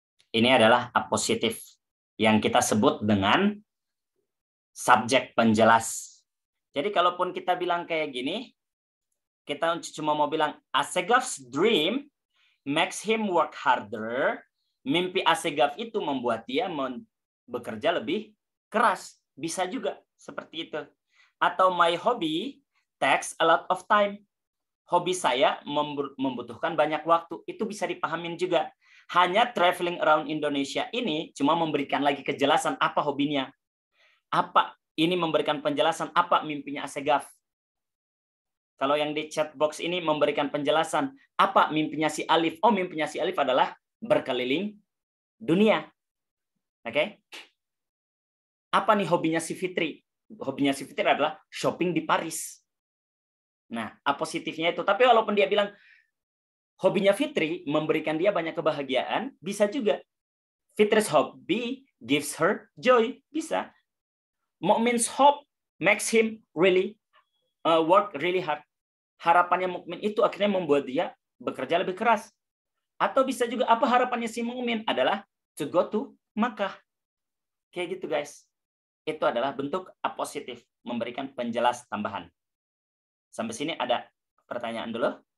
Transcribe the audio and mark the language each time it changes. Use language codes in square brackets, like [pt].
[id] Ini adalah apositif yang kita sebut dengan subjek penjelas. Jadi kalaupun kita bilang kayak gini, kita cuma mau bilang [en] Assegaf's dream makes him work harder. [id] Mimpi Assegaf itu membuat dia bekerja lebih keras. Bisa juga seperti itu. [en] Atau my hobby takes a lot of time. [id] Hobi saya membutuhkan banyak waktu. Itu bisa dipahamin juga. Hanya [en] traveling around Indonesia [id] ini cuma memberikan lagi kejelasan apa hobinya. Apa ini memberikan penjelasan apa mimpinya Assegaf. Kalau yang di chat box ini memberikan penjelasan apa mimpinya si Alif. Oh, mimpinya si Alif adalah berkeliling dunia. Oke? Apa nih hobinya si Fitri? Hobinya si Fitri adalah shopping di Paris. Nah, positifnya itu. Tapi walaupun dia bilang hobinya Fitri memberikan dia banyak kebahagiaan, bisa juga. [en] Fitri's hobby gives her joy, bisa. Mukmin's hope makes him really work really hard. [id] Harapannya mukmin itu akhirnya membuat dia bekerja lebih keras. Atau bisa juga apa harapannya si mukmin adalah [en] to go to Makkah. [id] Kayak gitu guys. Itu adalah bentuk apositif, memberikan penjelas tambahan. Sampai sini ada pertanyaan dulu?